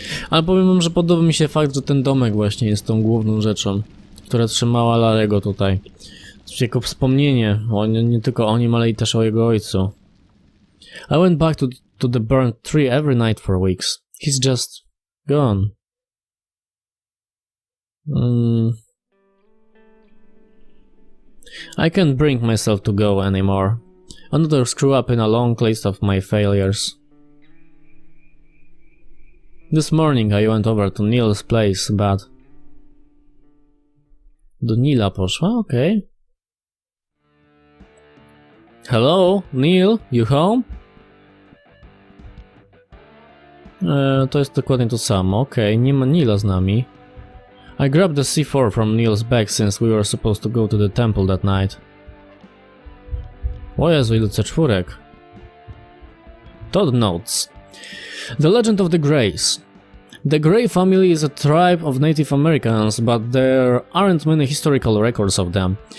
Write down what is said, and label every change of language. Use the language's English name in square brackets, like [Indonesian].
[Polish] Ale powiem wam, że podoba mi się fakt, że ten domek właśnie jest tą główną rzeczą, która trzymała Larego tutaj. Jako wspomnienie, nie tylko o nim, ale i też o jego ojcu. [English] I went back to the burnt tree every night for weeks. He's just gone. I can't bring myself to go anymore. Another screw up in a long list of my failures. This morning I went over to Neil's place, but... [Polish] Do Neila poszła? Okej. Okay. [English] Hello, Neil, you home? [Polish] To jest dokładnie to samo, okej, nie ma Neila z nami. [English] I grabbed the C4 from Neil's bag since we were supposed to go to the temple that night. [Polish] O Jezu, ile C4. [English] Todd notes. The Legend of the Greys. The Grey family is a tribe of Native Americans, but there aren't many historical records of them.